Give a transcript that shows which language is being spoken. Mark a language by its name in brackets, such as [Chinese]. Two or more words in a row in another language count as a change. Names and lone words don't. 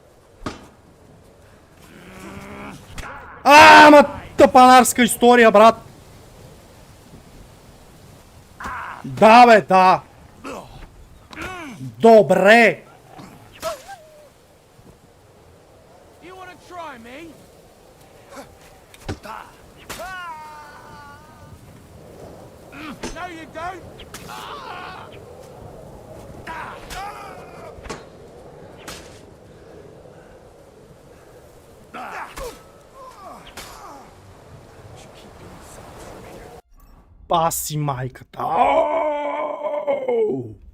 [Bulgarian] Ама тъпанарска история, брат! Да бе, да! Добре! [English] You want to try me? No, you don't. [Bulgarian] Паси майката! Ау!